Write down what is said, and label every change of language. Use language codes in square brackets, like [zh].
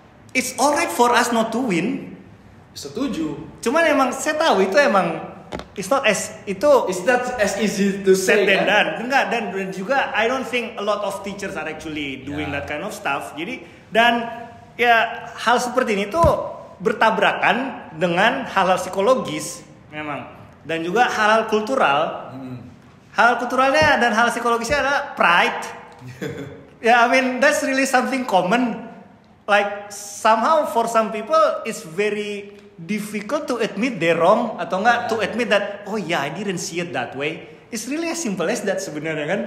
[en] It's alright for us not to win. [id] Setuju. Cuman emang saya tahu itu emang [en] it's not as easy to say than done. [id] Enggak, dan juga [en] I don't think a lot of teachers are actually doing that kind of stuff. [id] Jadi dan ya hal seperti ini tuh bertabrakan dengan hal-hal psikologis memang, dan juga hal-hal kultural. Hal kulturalnya dan hal psikologisnya adalah pride. [en] I mean that's really something common. Like somehow for some people it's very difficult to admit they're wrong, [id] atau enggak [en] to admit that I didn't see it that way. It's really as simple as that [id] sebenarnya kan.